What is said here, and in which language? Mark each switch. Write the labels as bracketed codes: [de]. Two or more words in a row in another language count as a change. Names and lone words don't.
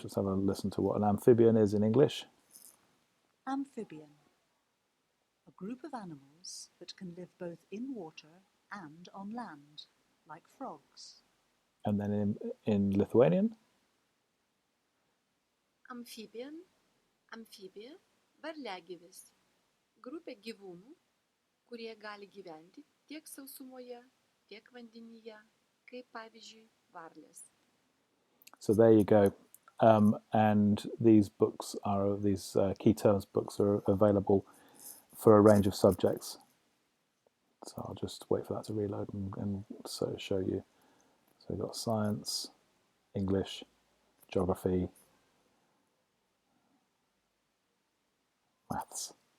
[en] Let's have a listen to what an amphibian is in English. Amphibian. A group of animals that can live both in water and on land, like frogs. And then in Lithuanian? Amphibian, [lt] amphibija, varliagyvis. Grupė gyvūnų, kurie gali gyventi tiek sausumoje, tiek vandenyje, kaip pavyzdžiui varlės. [en] So there you go. And these books are, these key terms books are available for a range of subjects. So I'll just wait for that to reload and so show you. So we've got science, English, geography, maths.